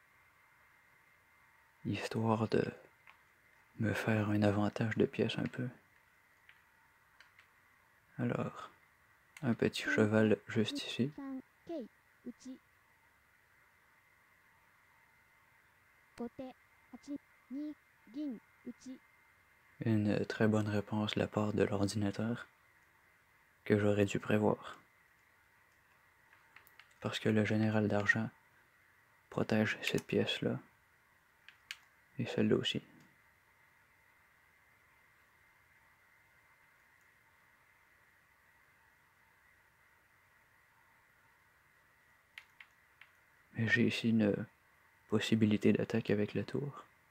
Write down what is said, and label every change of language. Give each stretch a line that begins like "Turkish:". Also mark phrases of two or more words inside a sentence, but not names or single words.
French: Histoire de me faire un avantage de pièces un peu. Alors, un petit cheval juste ici.
Japanese: 3 桂打ち後手8二銀打ち
French: Une très bonne réponse de la part de l'ordinateur que j'aurais dû prévoir. Parce que le général d'argent protège cette pièce-là et celle-là aussi. Mais j'ai ici une possibilité d'attaque avec la tour.